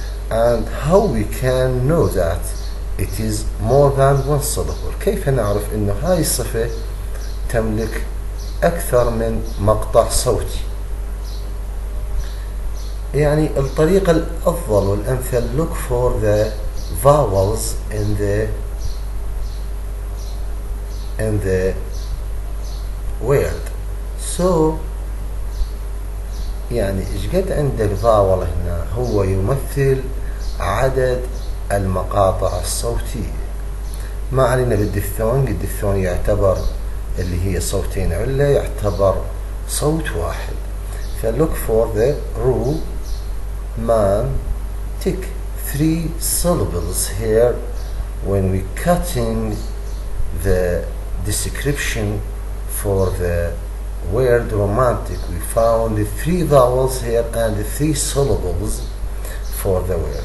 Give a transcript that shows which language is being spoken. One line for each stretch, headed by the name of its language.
English: And how we can know that it is more than one syllable؟
Arabic: كيف نعرف إنه هاي الصفة تملك أكثر من مقطع صوتي؟ يعني الطريقة الأفضل والأمثل
English: look for the vowels in the word.
Arabic: So يعني إيش قد عندك فاول هنا هو يمثل عدد المقاطع الصوتية. ما علينا بالدثون، الدثون يعتبر اللي هي صوتين علة يعتبر صوت واحد.
English: فlook for the romantic 3 syllables here. When we cutting the description for the word romantic, we found the 3 vowels here and the 3 syllables for the word.